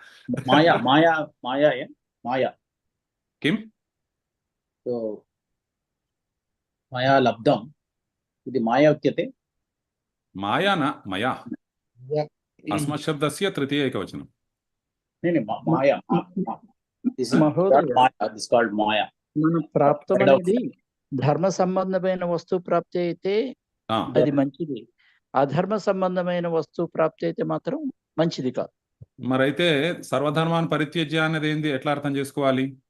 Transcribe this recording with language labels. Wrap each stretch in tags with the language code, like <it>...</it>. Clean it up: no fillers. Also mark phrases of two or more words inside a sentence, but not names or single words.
<sa>माया किं? मया लब्धम् इति माया उच्यते। माया न मया, अस्मत्शब्दस्य तृतीय एकवचनं। माया</sa> <te>మన ప్రాప్తం అనేది ధర్మ సంబంధమైన వస్తువు ప్రాప్తి అయితే అది మంచిది, అధర్మ సంబంధమైన వస్తువు ప్రాప్తి అయితే మాత్రం మంచిది కాదు. మరైతే సర్వధర్మాన్ని పరిత్యజ్య అనేది ఏంది, ఎట్లా అర్థం చేసుకోవాలి?</te>